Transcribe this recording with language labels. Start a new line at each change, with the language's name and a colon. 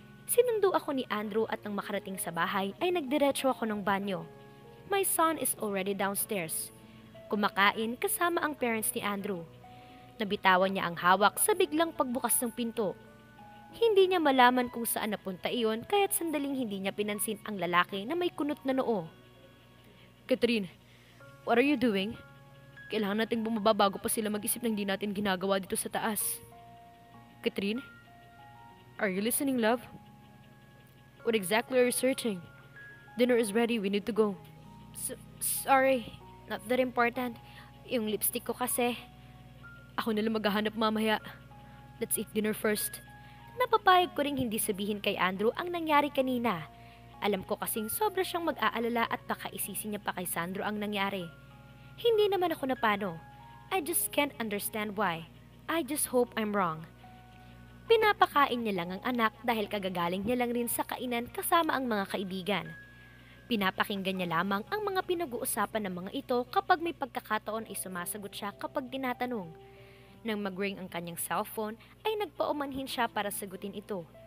Filipino: Sinundo ako ni Andrew at nang makarating sa bahay ay nagdiretso ako ng banyo.
English: My son is already downstairs.
Filipino: Kumakain kasama ang parents ni Andrew. Nabitawan niya ang hawak sa biglang pagbukas ng pinto. Hindi niya malaman kung saan napunta iyon kaya't sandaling hindi niya pinansin ang lalaki na may kunot na noo.
English: Catherine, what are you doing?
Filipino: Kailangan nating bumaba bago pa sila mag-isip ng di natin ginagawa dito sa taas.
English: Catherine, are you listening, love? What exactly are you searching? Dinner is ready, we need to go. Sorry, not that important.
Filipino: Yung lipstick ko kasi. Ako nalang maghahanap mamaya.
English: Let's eat dinner first.
Filipino: Napapayag ko ring hindi sabihin kay Andrew ang nangyari kanina. Alam ko kasing sobra siyang mag-aalala at baka isisi niya pa kay Sandro ang nangyari. Hindi naman ako napano.
English: I just can't understand why. I just hope I'm wrong.
Filipino: Pinapakain niya lang ang anak dahil kagagaling niya lang rin sa kainan kasama ang mga kaibigan. Pinapakinggan niya lamang ang mga pinag-uusapan ng mga ito kapag may pagkakataon ay sumasagot siya kapag tinatanong. Nang mag-ring ang kanyang cellphone ay nagpaumanhin siya para sagutin ito.